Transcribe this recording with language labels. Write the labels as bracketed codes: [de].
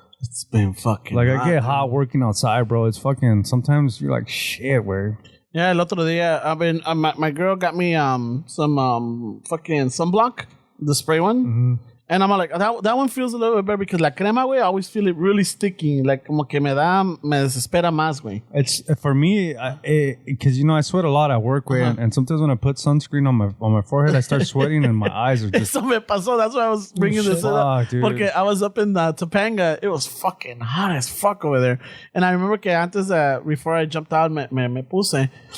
[en] It's been fucking like hot, I get hot working outside, bro. It's fucking, sometimes you're like, shit, where? Yeah, [es] el otro día, [en] my girl got me some fucking sunblock, the spray one. Mm-hmm. And I'm like, that one feels a little bit better because [es] la crema, [en] güey, I always feel it really sticky. [es] Like, como que me desespera más, güey. [en] It's, for me, because, you know, I sweat a lot at work, güey. And sometimes when I put sunscreen on my forehead, I start sweating and my eyes are just... [es] Eso me pasó. [en] That's why I was bringing this up. Dude. Porque I was up in Topanga. It was fucking hot as fuck over there. And I remember [es] que antes, [en] before I jumped out, [es] me puse.